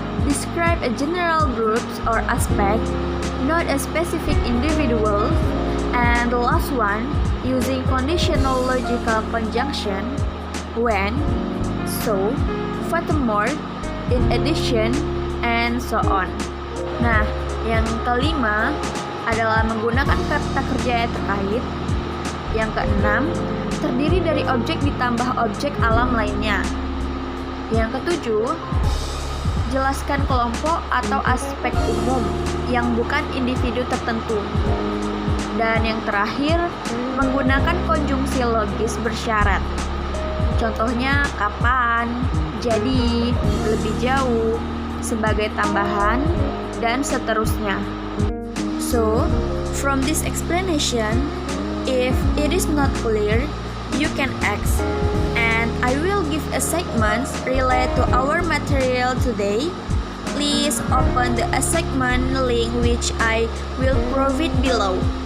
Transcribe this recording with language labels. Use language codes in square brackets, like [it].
[en] Describe a general groups or aspect, not a specific individual. And the last one, using conditional logical conjunction, when, so, furthermore, in addition, and so on. [id] Nah, yang kelima adalah menggunakan kata kerja yang terkait. Yang keenam, terdiri dari objek ditambah objek alam lainnya. Yang ketujuh, jelaskan kelompok atau aspek umum yang bukan individu tertentu. Dan yang terakhir, menggunakan konjungsi logis bersyarat. Contohnya kapan, jadi, lebih jauh, sebagai tambahan, dan seterusnya. [en] So, from this explanation, if it is not clear, you can ask, and I will give assignments related to our material today. Please open the assignment link which I will provide below.